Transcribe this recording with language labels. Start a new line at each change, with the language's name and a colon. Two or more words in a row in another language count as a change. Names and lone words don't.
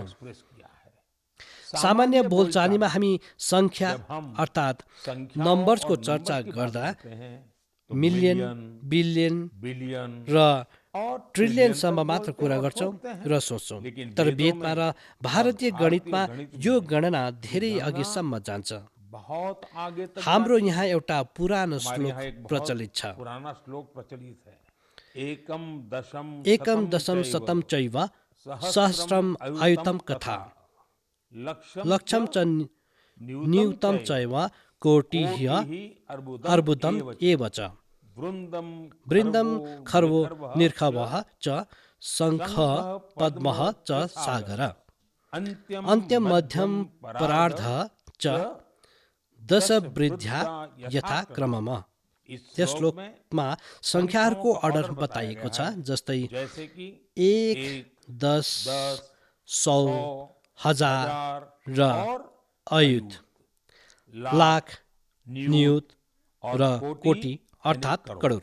Nepali: सामान्य बोलचालीमा हामी सङ्ख्या अर्थात् नम्बर्सको चर्चा गर्दा मिलियन, बिलियन र ट्रिलियनसम्म मात्र कुरा गर्छौँ र सोच्छौँ, तर वेदमा र भारतीय गणितमा यो गणना धेरै अघिसम्म जान्छ। हाम्रो यहाँ एउटा पुरानो श्लोक प्रचलित छ,
Sanskrit: एकम दशम शतम चैव सहस्रम आयुतम कथा लक्षम च न्यूतम चैव कोटिः अर्बुदम एव च वृन्दम खर्वो निर्खवः च शङ्ख पद्मः च सागर अन्त्यम मध्यम परार्ध च दश वृद्ध्या यथा क्रममा।
Nepali: त्यस श्लोकमा सङ्ख्याहरूको अर्डर बताइएको छ, जस्तै 1, 10, 100, 1000 र अयुत, लाख, नियुत र कोटी अर्थात् करोड।